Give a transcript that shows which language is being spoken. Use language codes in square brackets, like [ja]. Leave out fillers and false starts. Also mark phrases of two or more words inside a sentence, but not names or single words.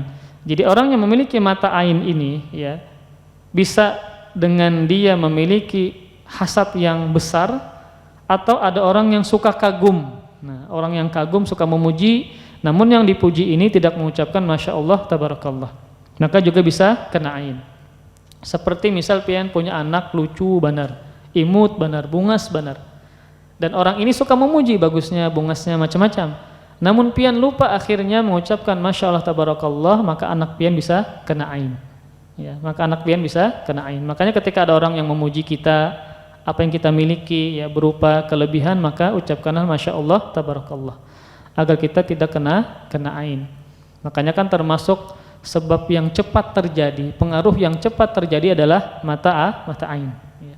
[bjn] Jadi orang yang memiliki mata ain ini ya, bisa dengan dia memiliki hasad yang besar, atau ada orang yang suka kagum. Nah, orang yang kagum suka memuji, namun yang dipuji ini tidak mengucapkan [ar] Masya Allah Tabarakallah, [bjn] maka juga bisa kena ain. Seperti misal pian punya anak lucu banar, imut banar, bungas banar, dan orang ini suka memuji bagusnya bungasnya macam-macam, namun pian lupa akhirnya mengucapkan [ar] Masya Allah Tabarakallah, [bjn] maka anak pian bisa kena ain ya, makanya ketika ada orang yang memuji kita, apa yang kita miliki ya berupa kelebihan, maka ucapkanlah [ar] Masya Allah Tabarakallah [bjn] agar kita tidak kena ain. Makanya kan termasuk sebab yang cepat terjadi, pengaruh yang cepat terjadi adalah mata ain ya.